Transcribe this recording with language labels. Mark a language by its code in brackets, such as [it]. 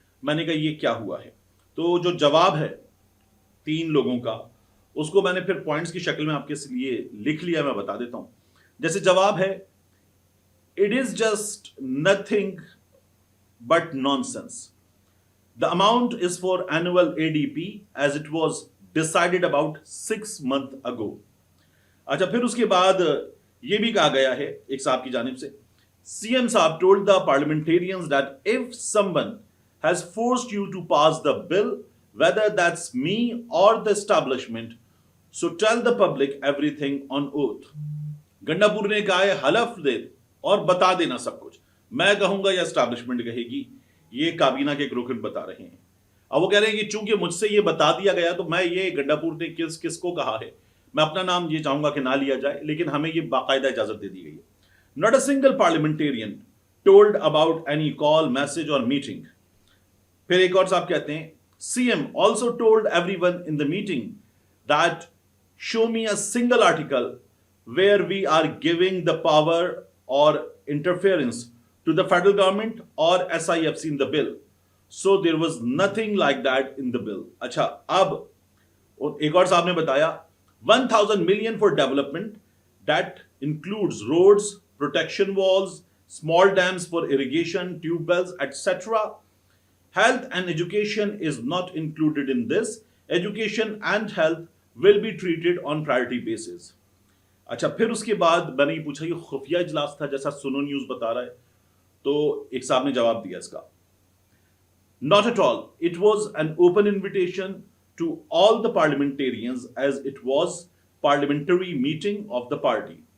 [ur] میں نے کہا یہ کیا ہوا ہے, تو جو جواب ہے 3 لوگوں کا اس کو میں نے پھر پوائنٹس کی شکل میں آپ کے لیے لکھ لیا, میں بتا دیتا ہوں. جیسے جواب ہے, [en] It is just nothing but nonsense. The amount is for annual ADP as it was decided about 6 months ago. [ur] اچھا, پھر اس کے بعد یہ بھی کہا گیا ہے ایک صاحب کی جانب سے, [en] CM صاحب told the parliamentarians that if someone has forced you to pass the bill, whether that's me or the establishment, so tell the public everything on oath. [ur] Gandapur نے کہا ہے حلف دے اور بتا دینا سب کچھ, میں کہوں گا یا اسٹیبلشمنٹ کہے گی, یہ کابینہ کے ایک رکن بتا رہے ہیں. اب وہ کہہ رہے ہیں کہ چونکہ مجھ سے یہ بتا دیا گیا تو میں یہ گنڈاپور نے کس کو کہا ہے, میں اپنا نام یہ چاہوں گا کہ نہ لیا جائے, لیکن ہمیں یہ باقاعدہ اجازت دے دی گئی ہے. [en] Not a single parliamentarian told about any call, message or meeting. [ur] پھر ایک اور صاحب کہتے ہیں, [en] CM also told everyone in the meeting that show me a single article where we are giving the power or interference to the federal government or SIFC in the bill. So there was nothing like that in the bill. [ur] اچھا, اب ایک اور صاحب نے بتایا [en] 1000 million for development that includes roads, protection walls, small dams for irrigation, tube wells, etc. Health and education is not included in this. Education and health will be treated on priority basis. [ur] اچھا, پھر اس کے بعد میں نے یہ پوچھا یہ خفیہ اجلاس تھا جیسا سنو نیوز بتا رہا ہے, تو ایک صاحب نے جواب دیا اس کا, [en] not at all, it was an open invitation to all the parliamentarians as it was parliamentary meeting of the party.